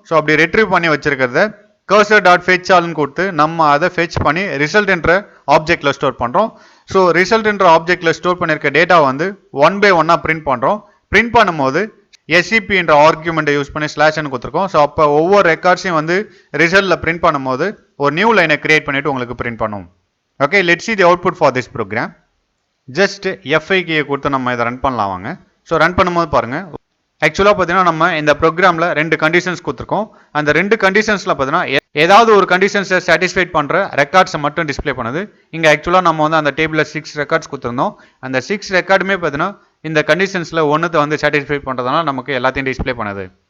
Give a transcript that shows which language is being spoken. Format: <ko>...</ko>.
<ta>So அப்படி retrieve பண்ணி வச்சிருக்கிறத cursor.fetch ஆல்னு கொடுத்து நம்ம அதை ஃபெச் பண்ணி ரிசல்ட் என்ற ஆப்ஜெக்ட்ல ஸ்டோர் பண்றோம். ஸோ ரிசல்ட் என்ற ஆப்ஜெக்ட்ல ஸ்டோர் பண்ணிருக்க டேட்டா வந்து 1 by 1 பிரிண்ட் பண்றோம். பிரிண்ட் பண்ணும்போது SCP என்ற ஆர்குமெண்ட்டை யூஸ் பண்ணி ஸ்லாஷ்னு கொடுத்துருக்கோம். ஸோ அப்போ ஒவ்வொரு ரெக்கார்ட்ஸையும் வந்து ரிசல்ட்ல பிரிண்ட் பண்ணும்போது ஒரு நியூ லைனை கிரியேட் பண்ணிட்டு உங்களுக்கு பிரிண்ட் பண்ணும்.</ta> <en>Okay, let's see the output for this program.</en> <ta>Just F5 கீயை கொடுத்து நம்ம இதை ரன் பண்ணலாம் வாங்க. ஸோ ரன் பண்ணும்போது பாருங்க ஆக்சுவலாக பார்த்தீங்கன்னா நம்ம இந்த ப்ரோக்ராமில் ரெண்டு கண்டிஷன்ஸ் கொடுத்துருக்கோம். அந்த ரெண்டு கண்டிஷன்ஸில் பார்த்தீங்கன்னா ஏதாவது ஒரு கண்டிஷன்ஸை சாட்டிஸ்ஃபைட் பண்ணுற ரெக்கார்ட்ஸை மட்டும் டிஸ்பிளே பண்ணுது. இங்கே ஆக்சுவலாக நம்ம வந்து அந்த டேபிளில் 6 ரெக்கார்ட்ஸ் கொடுத்துருந்தோம். அந்த 6 ரெக்கார்டுமே பார்த்தீங்கன்னா இந்த கண்டிஷன்ஸில் ஒன்றுத்தை வந்து சாட்டிஸ்ஃபை பண்ணுறதுனால நமக்கு எல்லாத்தையும் டிஸ்பிளே பண்ணுது.</ta>